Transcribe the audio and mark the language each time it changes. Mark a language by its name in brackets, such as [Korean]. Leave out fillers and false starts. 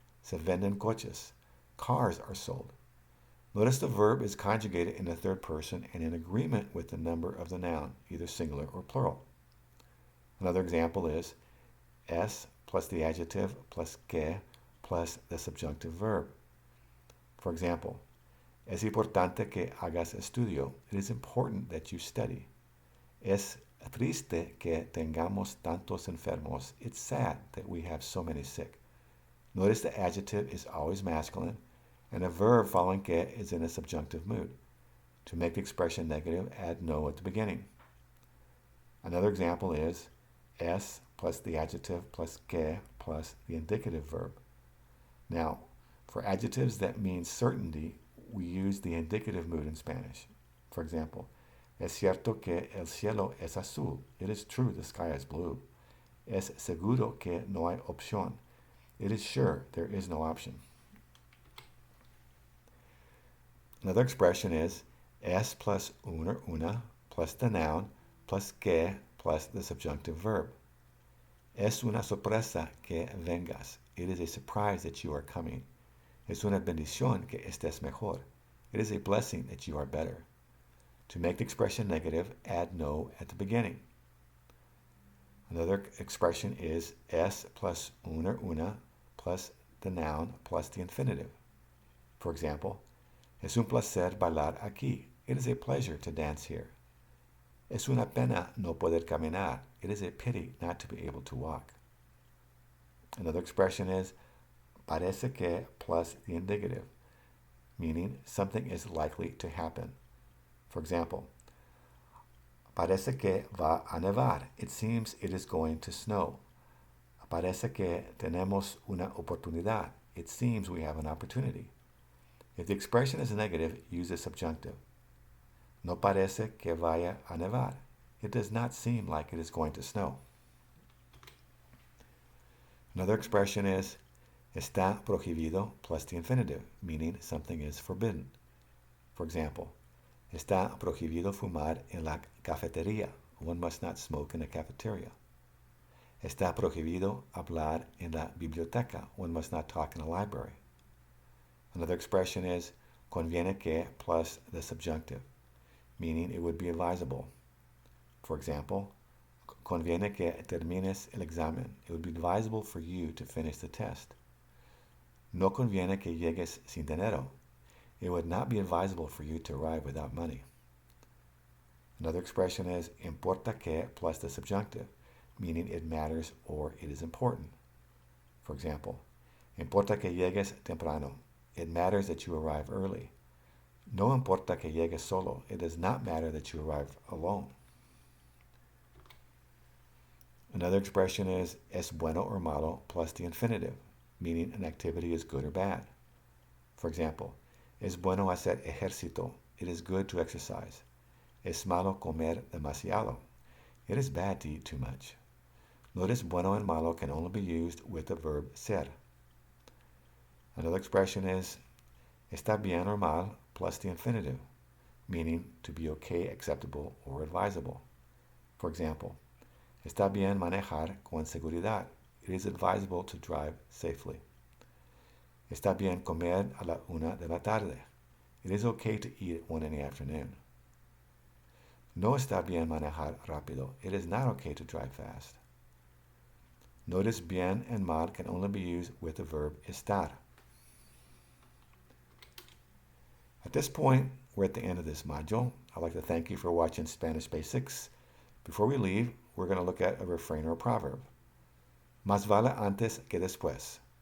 [Spanish] Se venden coches, [English] cars are sold. Notice the verb is conjugated in the third person and in agreement with the number of the noun, either singular or plural. Another example is es plus the adjective plus que plus the subjunctive verb. For example, [Spanish] es importante que hagas estudio. [English] It is important that you study. [Spanish] Es triste que tengamos tantos enfermos. [English] It's sad that we have so many sick. Notice the adjective is always masculine, and a verb following que is in a subjunctive mood. To make the expression negative, add no at the beginning. Another example is es plus the adjective plus que plus the indicative verb. Now, for adjectives that mean certainty, we use the indicative mood in Spanish. For example, [Spanish] es cierto que el cielo es azul. [English] It is true the sky is blue. [Spanish] Es seguro que no hay opción. [English] It is sure there is no option. Another expression is es plus un or una plus the noun plus que plus the subjunctive verb. [Spanish] Es una sorpresa que vengas. [English] It is a surprise that you are coming. [Spanish] Es una bendición que estés mejor. [English] It is a blessing that you are better. To make the expression negative, add no at the beginning. Another expression is es plus un or una plus the noun plus the infinitive. For example, [Spanish] es un placer bailar aquí. [English] It is a pleasure to dance here. [Spanish] Es una pena no poder caminar. [English] It is a pity not to be able to walk. Another expression is parece que plus the indicative, meaning something is likely to happen. For example, [Spanish] parece que va a nevar. [English] It seems it is going to snow. [Spanish] Parece que tenemos una oportunidad. [English] It seems we have an opportunity. If the expression is negative, use the subjunctive. [Spanish] No parece que vaya a nevar. [English] It does not seem like it is going to snow. Another expression is está prohibido plus the infinitive, meaning something is forbidden. For example, [Spanish] está prohibido fumar en la cafetería. [English] One must not smoke in a cafeteria. [Spanish] Está prohibido hablar en la biblioteca. [English] One must not talk in a library. Another expression is conviene que plus the subjunctive, meaning it would be advisable. For example, [Spanish] conviene que termines el examen. [English] It would be advisable for you to finish the test. [Spanish] No conviene que llegues sin dinero. [English] It would not be advisable for you to arrive without money. Another expression is importa que plus the subjunctive, meaning it matters or it is important. For example, [Spanish] importa que llegues temprano. [English] It matters that you arrive early. [Spanish] No importa que llegues solo. [English] It does not matter that you arrive alone. Another expression is es bueno or malo plus the infinitive, meaning an activity is good or bad. For example, [Spanish] es bueno hacer ejercito. [English] It is good to exercise. [Spanish] Es malo comer demasiado. [English] It is bad to eat too much. Notice bueno and malo can only be used with the verb ser. Another expression is está bien or mal plus the infinitive, meaning to be okay, acceptable, or advisable. For example, [Spanish] está bien manejar con seguridad. [English] It is advisable to drive safely. [Spanish] Está bien comer a la 1 de la tarde. [English] It is okay to eat at 1 in the afternoon. [Spanish] No está bien manejar rápido. [English] It is not okay to drive fast. Notice bien and mal can only be used with the verb estar. At this point, we're at the end of this module. I'd like to thank you for watching Spanish Basics. Before we leave, we're going to look at a refrain or a proverb. [Spanish] Más vale antes que después.